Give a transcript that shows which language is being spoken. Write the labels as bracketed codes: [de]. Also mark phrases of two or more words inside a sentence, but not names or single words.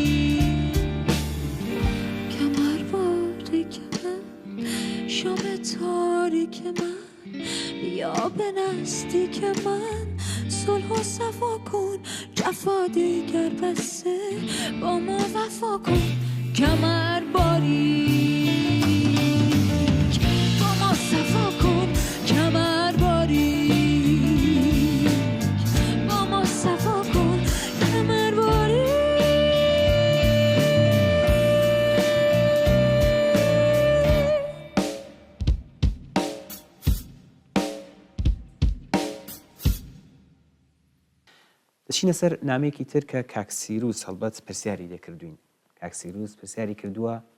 [fa] کمر باریک من شام تاریک من بیا به نزدیک من صلح و صفا کن جفا دیگر بسته با ما وفا کن کمر باریک با ما صفا کن کمر باریک با ما صفا کن کمر باریک [ckb] دەچینە سەر نامەیەکی تر کە کاکسیروس هەڵبەت پرسیاری لێکردوین کاکسیروس پرسیاری کردووە